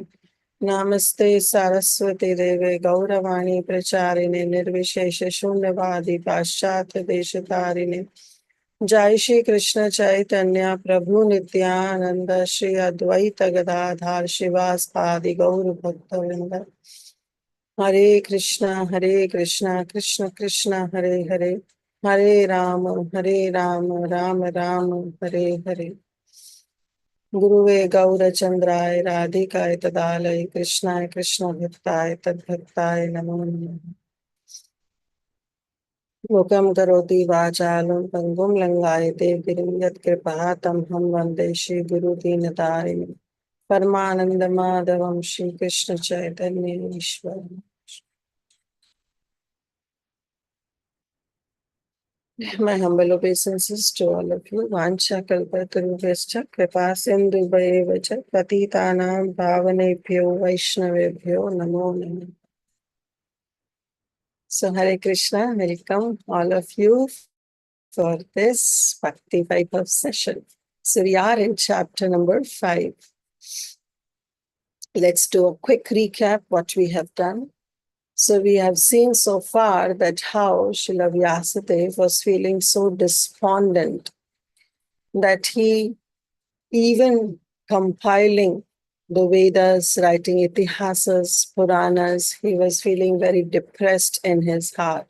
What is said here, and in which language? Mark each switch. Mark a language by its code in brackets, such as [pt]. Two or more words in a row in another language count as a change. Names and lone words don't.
[sa] नमस्ते सरस्वती देवे गौरवाणी प्रचारिणे निर्विशेष शून्यवादी पाश्चात्य देशतारिणे। जय श्री कृष्ण चैतन्य प्रभु नित्यानंद श्री अद्वैत गदाधार शिवासादि गौर भक्तवृंद। हरे कृष्णा कृष्ण कृष्ण हरे हरे, हरे राम राम राम हरे हरे। गुरुवे गौरचंद्राय राधिकाय तदालय कृष्णाय कृष्ण भक्ताय तद्भक्ताय नमो नमः। मुखं करोति वाचालं पंगुं लंघयते गिरिं यत्कृपा तमहं वन्दे श्रीगुरुदीनतारिणं। परमानंद माधवं श्री कृष्ण चैतन्य ईश्वर। [en] My humble obeisances to all of you. [sa] वाञ्छा कल्पतरुभ्यश्च कृपा सिन्धुभ्यएव च पतितानां पावनेभ्यो वैष्णवेभ्यो नमो नमः. [en] So Hare Krishna, welcome all of you for this Bhakti Vaibhav session. So we are in chapter number 5. Let's do a quick recap what we have done. So we have seen so far that how Srila Vyasadeva was feeling so despondent that he, even compiling the Vedas, writing Itihasas, Puranas, he was feeling very depressed in his heart.